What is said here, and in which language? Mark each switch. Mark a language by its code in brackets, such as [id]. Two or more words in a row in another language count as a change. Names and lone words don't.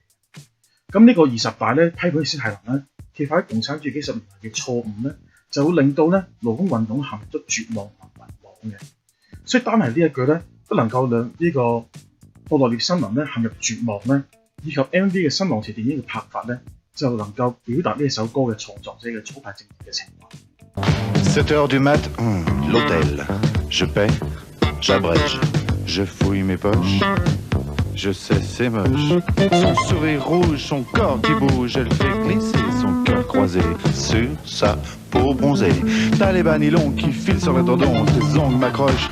[yue] 咁呢個20大咧批判斯大林咧，揭發共產主義幾十年嚟嘅錯誤咧，就會令到咧勞工運動陷入咗絕望同迷惘嘅。所以單係呢一句咧，都能夠讓呢個布洛列森林咧陷入絕望咧，以及 MV 嘅新浪潮電影嘅拍法咧，就能夠表達呢一首歌嘅創作者嘅左派政治嘅情懷。 [fr] 7h du mat, l'hôtel. Je paie, j'abrège, je fouille mes poches. Je sais, c'est moche. Son sourire rouge, son corps qui bouge, elle fait glisser son cœur croisé sur sa peau bronzée. T'as les bas nylons qui filent sur le tendon, tes ongles m'accrochent.